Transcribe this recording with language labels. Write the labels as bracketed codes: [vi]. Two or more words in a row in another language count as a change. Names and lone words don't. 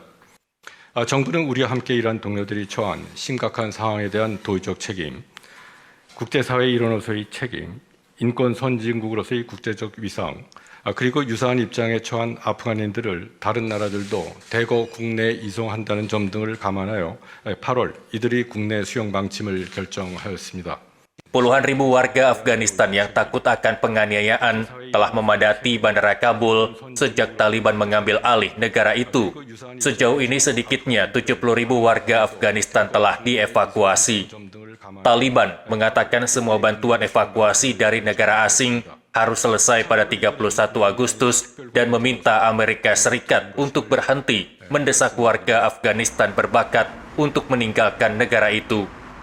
[ko] 정부는 우리와 함께 일한 동료들이 처한 심각한 상황에 대한 도의적 책임, 국제사회 일원으로서의 책임, 인권 선진국으로서의 국제적 위상, 그리고 유사한 입장에 처한 아프간인들을 다른 나라들도 대거 국내에 이송한다는 점 등을 감안하여 8월 이들이 국내 수용 방침을 결정하였습니다. [id] Puluhan ribu warga Afghanistan yang takut akan penganiayaan telah memadati Bandara Kabul sejak Taliban mengambil alih negara itu. Sejauh ini sedikitnya 70 ribu warga Afghanistan telah dievakuasi. Taliban mengatakan semua bantuan evakuasi dari negara asing harus selesai pada 31 Agustus dan meminta Amerika Serikat untuk berhenti mendesak warga Afghanistan berbakat untuk meninggalkan negara itu.